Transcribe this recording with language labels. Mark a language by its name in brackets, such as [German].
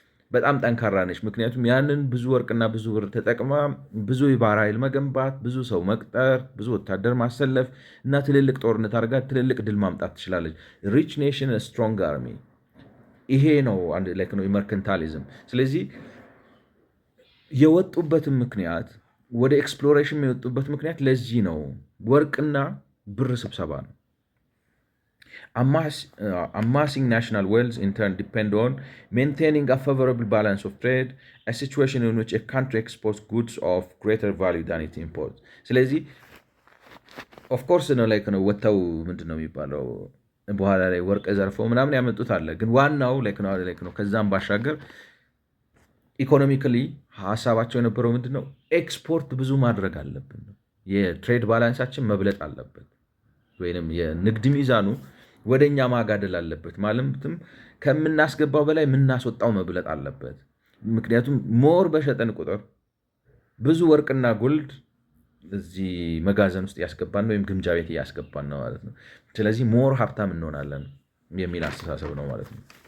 [Amharic] በጣም ጠንካራ ነች። ምክንያቱም ያንን ብዙ ወርቅና ብዙ ብር ተጠቅማ ብዙ የባህር ኃይል መገንባት፣ ብዙ ሰው መቅጠር፣ ብዙ ወታደር ማሰለፍ እና ትልልቅ ጦርነት አድርጋ ትልልቅ ድል ማምጣት ትችላለች። [English] ሪች ኔሽን ስትሮንግ አርሚ። [Amharic] ይሄ ነው አንድ ላይ ነው መርከንታሊዝም። ስለዚህ የወጡበትም ምክንያት ወደ ኤክስፕሎሬሽን የወጡበት ምክንያት ለዚህ ነው። ወርቅና ብር ስብሰባ ነው። [English] Amassing national wealth in turn depend on maintaining a favorable balance of trade, a situation in which a country exports goods of greater value than it imports. [Amharic] ስለዚህ ኦፍኮርስ ነው ላይክ ነው ወጥተው ምንድን ነው የሚባለው በኋላ ላይ ወርቅ ዘርፈው ምናምን ያመጡት አለ። ግን ዋናው ላይክ ነው ከዛም ባሻገር ኢኮኖሚካሊ ሀሳባቸው የነበረው ምንድን ነው ኤክስፖርት ብዙ ማድረግ አለብን ነው። የትሬድ ባላንሳችን መብለጥ አለበት ወይም የንግድ ሚዛኑ ወደኛ ማጋደል አለበት ማለትም ከምናስገባው በላይ የምናስወጣው መብለጥ አለበት። ምክንያቱም ሞር በሸጠን ቁጥር ብዙ ወርቅና ጎልድ እዚህ መጋዘን ውስጥ ያስገባን ወይም ግምጃ ቤት እያስገባን ነው ማለት ነው። ስለዚህ ሞር ሀብታም እንሆናለን የሚል አስተሳሰብ ነው ማለት ነው።